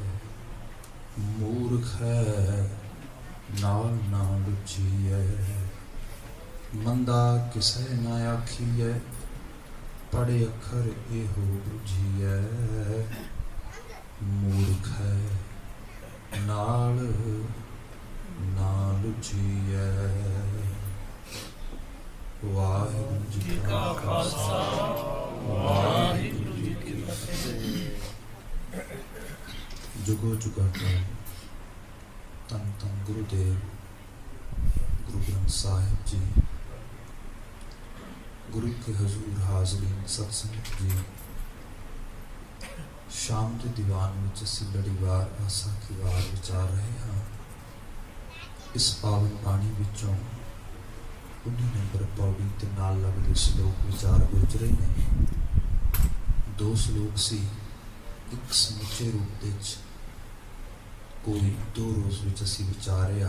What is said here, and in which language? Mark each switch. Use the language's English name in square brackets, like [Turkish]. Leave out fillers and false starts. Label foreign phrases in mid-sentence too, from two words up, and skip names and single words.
[Punjabi] ਮੂਰਖ ਹੈ ਨਾਲ ਨਾ ਲੁਚੀਏ ਮੰਦਾ ਕਿਸੇ ਨ ਆਖੀਏ ਪੜ੍ਹ ਅੱਖਰ ਏਹੋ ਬੁਝੀਏ ਮੂਰਖ ਹੈ ਨਾਲ ਨਾ ਲੁਚੀਏ ਵਾਹਿਗੁਰੂ ਜੀ ਕਾ ਖ਼ਾਲਸਾ ਵਾਹਿਗੁਰੂ ਜੀ ਕੀ ਫ਼ਤਿਹ। ਜੁਗੋ ਜੁਗਾਟਾ ਤਨ ਤਨ ਗੁਰਦੇਵ ਗੁਰੂ ਗ੍ਰੰਥ ਸਾਹਿਬ ਜੀ ਗੁਰੂ ਕੇ ਹਜ਼ੂਰ ਹਾਜ਼ਰੀਨ ਸਤਿਸੰਗ ਜੀ ਸ਼ਾਮ ਕੇ ਦੀਵਾਨ ਮੇਂ ਅਸੀਂ ਲੜੀਵਾਰ ਆਸਾ ਕੀ ਵਾਰ ਵਿਚਾਰ ਰਹੇ ਹਾਂ। ਇਸ ਪਾਵਨ ਪਾਣੀ ਵਿਚੋਂ 19 ਨੰਬਰ ਪਉੜੀ ਤੇ ਨਾਲ ਲਗਦੇ ਸ਼ਲੋਕ ਵਿਚਾਰ ਗੁਜ਼ਰੇ ਨੇ। 2 ਸ਼ਲੋਕ ਸੀ ਏਕ ਸਮੁੱਚੇ ਰੂਪ ਦੇ ਕੋਈ 2 ਰੋਜ਼ ਵਿਚ ਅਸੀਂ ਵਿਚਾਰਿਆ।